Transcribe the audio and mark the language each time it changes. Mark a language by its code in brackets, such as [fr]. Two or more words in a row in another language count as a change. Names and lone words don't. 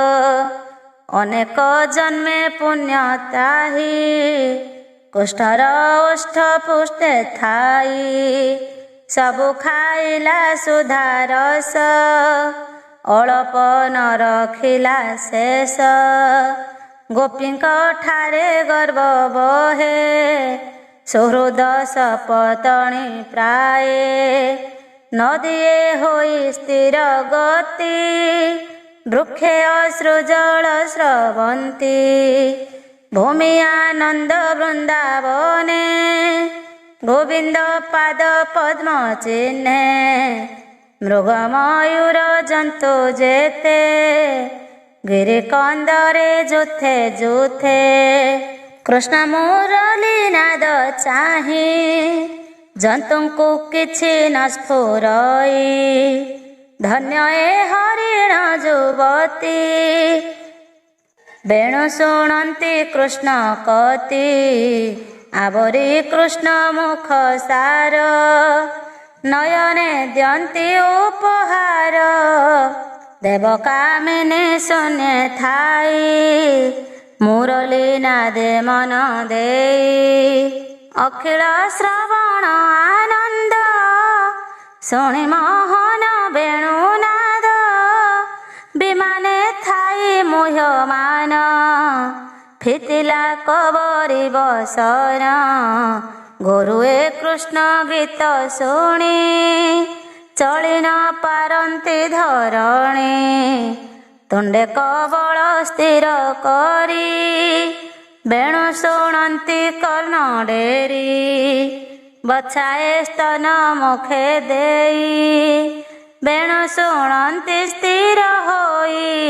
[or] ଅନେକ ଜନ୍ମେ ପୁଣ୍ୟ ତାହି କୁଷ୍ଠର ଓଷ୍ଠ ପୁଷ୍ଟେ ଥାଇ। ସବୁ ଖାଇଲା ସୁଧା ରସ ଅଳପ ନ ରଖିଲା ଶେଷ। ଗୋପୀଙ୍କ ଠାରେ ଗର୍ବ ବହେ ସୁହୃଦ ସପତଣୀ ପ୍ରାୟ। ନଦିଏ ହୋଇ ସ୍ଥିର ଗତି ବୃକ୍ଷେ ଅଶ୍ରୁଜଳ ସ୍ରବନ୍ତି। ଭୂମି ଆନନ୍ଦ ବୃନ୍ଦାବନେ ଗୋବିନ୍ଦ ପାଦ ପଦ୍ମ ଚିହ୍ନେ। ମୃଗ ମୟୂର ଜନ୍ତୁ ଯେତେ ଗିରି କନ୍ଦରେ ଯୂଥେ ଯୂଥେ। କୃଷ୍ଣ ମୁରଲୀ ନାଦ ଚାହିଁ ଜନ୍ତୁଙ୍କୁ କିଛି ନ ସ୍ଫୁରଇ। ଧନ୍ୟ ଏ ହରିଣ ଯୁବତୀ ବେଣୁ ଶୁଣନ୍ତି କୃଷ୍ଣ କତି। ଆବରି କୃଷ୍ଣ ମୁଖ ସାର ନୟନେ ଦ୍ୟନ୍ତି ଉପହାର। ଦେବକାମିନୀ ଶୂନ୍ୟେ ଥାଇ ମୁରଲୀ ନାଦେ ମନ ଦେଇ। ଅଖିଳ ଶ୍ରବଣ ଆନନ୍ଦ ଶୁଣି ମୋହନ ବେଣୁନାଦ। ବିମାନେ ଥାଇ ମୁହ୍ୟମାନ ଫିଟିଲା କବରୀ ବସନ ଗୁରୁଏ କୃଷ୍ଣ ଗୀତ ଶୁଣି ଚଳି ନ ପାରନ୍ତି ଧରଣୀ। ତୁଣ୍ଡେ କବଳ ସ୍ଥିର କରି ବେଣୁ ଶୁଣନ୍ତି କର୍ଣ୍ଣ ଡେରି। ବଛାଏ ସ୍ତନ ମୁଖେ ଦେଇ ବେଣୁ ଶୁଣନ୍ତି ସ୍ଥିର ହୋଇ।